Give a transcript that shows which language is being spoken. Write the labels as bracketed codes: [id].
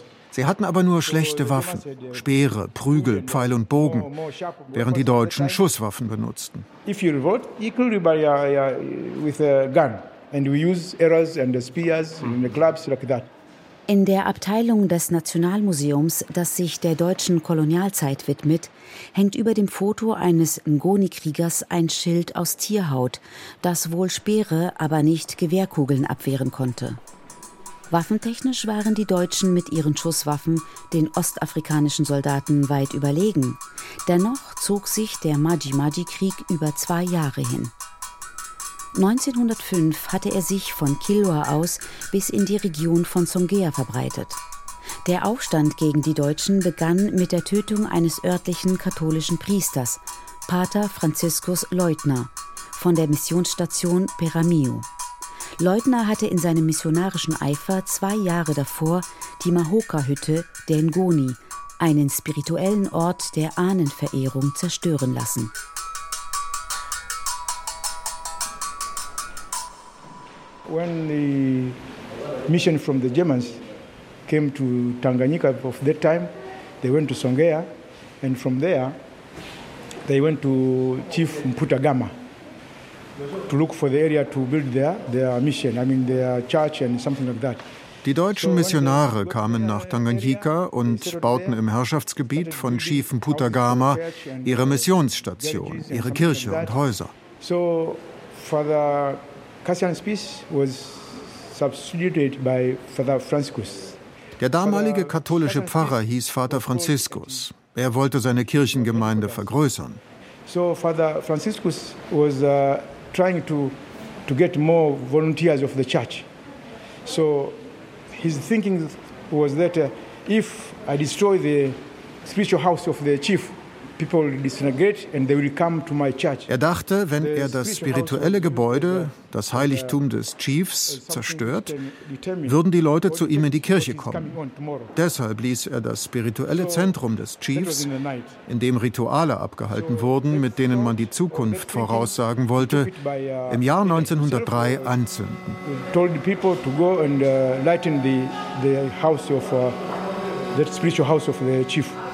[de] Sie hatten aber nur schlechte Waffen, Speere, Prügel, Pfeil und Bogen, während die Deutschen Schusswaffen benutzten. [en] If you revolt, you kill everybody with a gun, and we use arrows and spears and clubs like that. [de] In der Abteilung des Nationalmuseums, das sich der deutschen Kolonialzeit widmet, hängt über dem Foto eines Ngoni-Kriegers ein Schild aus Tierhaut, das wohl Speere, aber nicht Gewehrkugeln abwehren konnte. Waffentechnisch waren die Deutschen mit ihren Schusswaffen den ostafrikanischen Soldaten weit überlegen. Dennoch zog sich der Maji-Maji-Krieg über 2 Jahre hin. 1905 hatte er sich von Kilwa aus bis in die Region von Songea verbreitet. Der Aufstand gegen die Deutschen begann mit der Tötung eines örtlichen katholischen Priesters, Pater Franziskus Leutner, von der Missionsstation Peramiho. Leutner hatte in seinem missionarischen Eifer 2 Jahre davor die Mahoka-Hütte der Ngoni, einen spirituellen Ort der Ahnenverehrung, zerstören lassen. [en] When the mission from the Germans came to Tanganyika of that time, they went to Songea, and from there they went to Chief Mputagama to look for the area to build their mission, I mean their church and something like that. [de] Die deutschen Missionare kamen nach Tanganyika und bauten im Herrschaftsgebiet von Chief Mputagama ihre Missionsstation, ihre Kirche und Häuser. [en] So Father Cassian's peace was substituted by Father Franciscus. [de] Der damalige katholische Pfarrer hieß Vater Franziskus. Er wollte seine Kirchengemeinde vergrößern. [en] So Father Franciscus was trying to get more volunteers of the church. So his thinking was that if I destroy the spiritual house of the chief, people disintegrate and they will come to my church. [de] Er dachte, wenn er das spirituelle Gebäude, das Heiligtum des Chiefs, zerstört, würden die Leute zu ihm in die Kirche kommen. Deshalb ließ er das spirituelle Zentrum des Chiefs, in dem Rituale abgehalten wurden, mit denen man die Zukunft voraussagen wollte, im Jahr 1903 anzünden. [en] Told the people to go and lighten the house of the spiritual house of the chief.